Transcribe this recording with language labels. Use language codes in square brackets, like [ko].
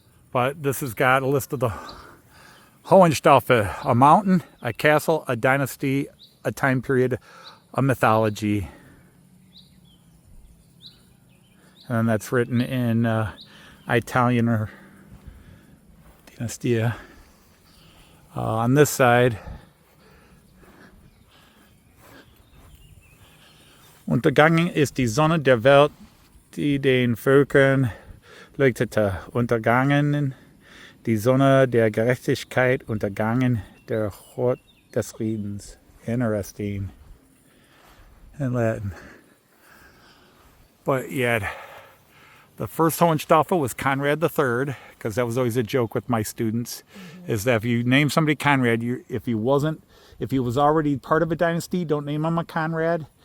[en] But this has got a list of the Hohenstaufen, a mountain, a castle, a dynasty, a time period, a mythology. And that's written in Italian or Dynastia. On this side, [de] Untergangen ist die Sonne der Welt, die den Völkern leuchtete. Untergangen die Sonne der Gerechtigkeit, untergangen der Hort des Friedens. [en] Interesting. In Latin. But yeah, the first Hohenstaufen was Konrad III, because that was always a joke with my students, is that if you name somebody Konrad, if he was already part of a dynasty, don't name him a Konrad.